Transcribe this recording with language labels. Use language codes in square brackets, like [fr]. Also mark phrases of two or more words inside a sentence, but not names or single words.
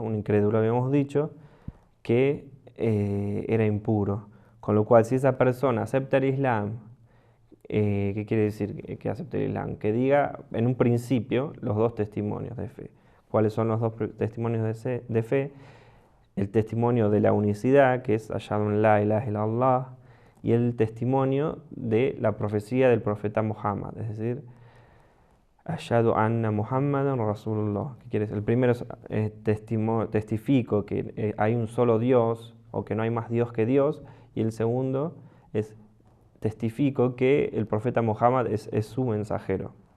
[es] Un incrédulo habíamos dicho que era impuro. Con lo cual, si esa persona acepta el Islam, ¿qué quiere decir que acepte el Islam? Que diga en un principio los dos testimonios de fe. ¿Cuáles son los dos testimonios de fe? El testimonio de la unicidad, que es [ar] أشهد أن لا إله إلا الله, [es] y el testimonio de la profecía del profeta Muhammad, es decir, [ar] أشهد أن محمدا رسول الله. [es] ¿Qué quiere decir? El primero es testifico que hay un solo Dios o que no hay más Dios que Dios. Y el segundo es testifico que el profeta Muhammad es su mensajero.